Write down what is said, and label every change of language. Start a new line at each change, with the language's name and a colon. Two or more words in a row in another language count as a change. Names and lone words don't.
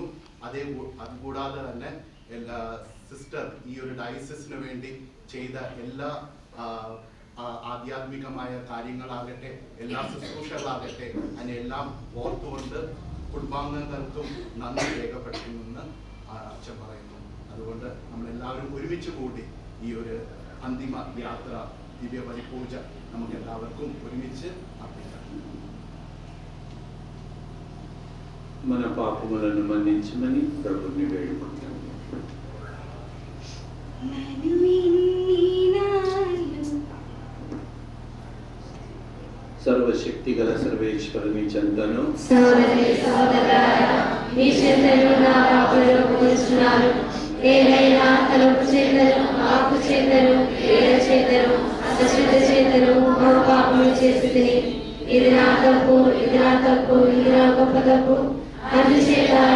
Malayalam: അതുകൂടാതെ തന്നെ സിസ്റ്റർ ഈ ഒരു ഡയസിസിന് വേണ്ടി ചെയ്ത എല്ലാ ആധ്യാത്മികമായ കാര്യങ്ങളാകട്ടെ, എല്ലാ ശുശ്രൂഷകളാകട്ടെ, അതിനെല്ലാം ഓർത്തുകൊണ്ട് കുടുംബാംഗങ്ങൾക്കും നന്ദി രേഖപ്പെടുത്തുമെന്ന് അച്ഛൻ പറയുന്നു. അതുകൊണ്ട് നമ്മളെല്ലാവരും ഒരുമിച്ച് കൂടി ഈ ഒരു അന്തിമ യാത്ര, ദിവ്യ ബലിപൂജ നമുക്ക് എല്ലാവർക്കും ഒരുമിച്ച് അർപ്പിക്കാം.
Telugu: మన పాపములను మన్నించమని ప్రభుని వేడుకుంటాం. సర్వశక్తి గల సర్వేశ్వరుని చెంతను ఏదైనా తలుపు చేతను, ఆకు చేతను, ఏడ చేతను, అశ్రద్ధ చేతను పాపములు చేసి ఇది నా తప్పు, ఇది నా తప్పు, ఇది నా గొప్ప తప్పు.